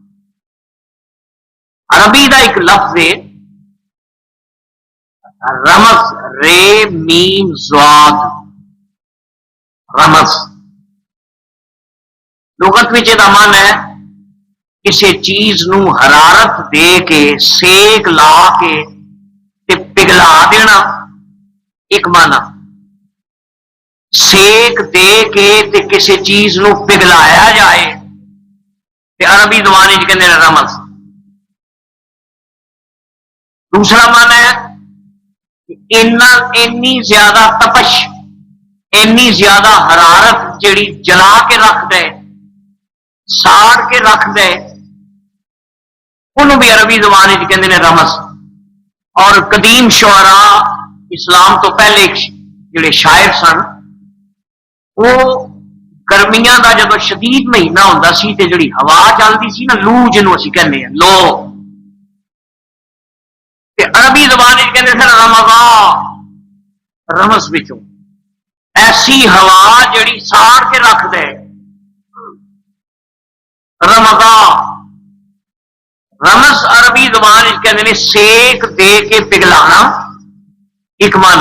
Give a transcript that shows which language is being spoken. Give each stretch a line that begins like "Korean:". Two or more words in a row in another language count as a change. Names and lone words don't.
Urdu: عربی کا ایک لفظ ہے
Punjabi: رمز، رے میم زواد، رمز لغت وچ دا من ہے کسی چیز نو حرارت دے کے سیک لا کے تے پگھلا دینا، ایک معنی سیک دے کے تے کسی چیز نو پگھلایا جائے تے عربی زبان وچ کہندے نے رمز۔ دوسرا معنی ہے اینی زیادہ تپش، اینی زیادہ حرارت جیڑی جلا کے رکھ دے، ساڑ کے رکھ دے، انہوں بھی عربی زبان وچ کہندے نے رمز۔ اور قدیم شعراء اسلام تو پہلے جڑے شاعر سن، وہ گرمیاں دا جدو شدید مہینہ ہوندا سی تے جڑی ہوا چلدی سی نا، لو جنوں اسی کہنے ہیں لو، تے عربی زبان وچ کہندے سن رمضان، رمز وچوں ایسی ہوا جڑی ساڑ کے رکھ دے، رمضان۔
Urdu: رمز عربی زبان کہتے ہیں
Punjabi: سیک دے کے
Urdu: پگھلانا، ایک معنی۔